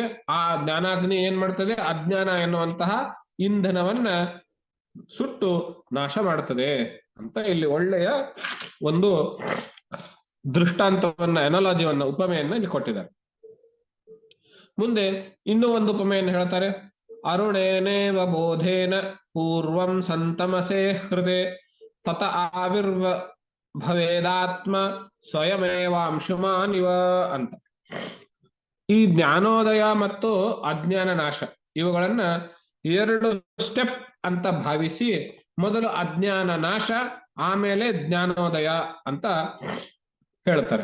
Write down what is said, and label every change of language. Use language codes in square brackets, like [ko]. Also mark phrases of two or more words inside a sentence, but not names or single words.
[kn] ಆ ಜ್ಞಾನಾಗ್ನಿ ಏನ್ ಮಾಡ್ತದೆ, ಅಜ್ಞಾನ ಎನ್ನುವಂತಹ ಇಂಧನವನ್ನ ಸುಟ್ಟು ನಾಶ ಮಾಡ್ತದೆ ಅಂತ ಇಲ್ಲಿ ಒಳ್ಳೆಯ ಒಂದು ದೃಷ್ಟಾಂತವನ್ನ, ಅನಾಲಜಿಯನ್ನ, ಉಪಮೆಯನ್ನ ಇಲ್ಲಿ ಕೊಟ್ಟಿದ್ದಾರೆ. ಮುಂದೆ ಇನ್ನೂ ಒಂದು ಉಪಮೆಯನ್ನು ಹೇಳ್ತಾರೆ. [sa] ಅರುಣೇನೇವ ಬೋಧೇನ ಪೂರ್ವಂ ಸಂತಮಸೇ ಹೃದಯ ತತ ಆವಿರ್ವ ಭವೇದಾತ್ಮ ಸ್ವಯಮೇವಾಂಶುಮಾನಿವ ಅಂತ. [kn] ಈ ಜ್ಞಾನೋದಯ ಮತ್ತು ಅಜ್ಞಾನ ನಾಶ ಇವುಗಳನ್ನ 2 ಸ್ಟೆಪ್ ಅಂತ ಭಾವಿಸಿ, ಮೊದಲು ಅಜ್ಞಾನ ನಾಶ, ಆಮೇಲೆ ಜ್ಞಾನೋದಯ ಅಂತ ಹೇಳ್ತಾರೆ.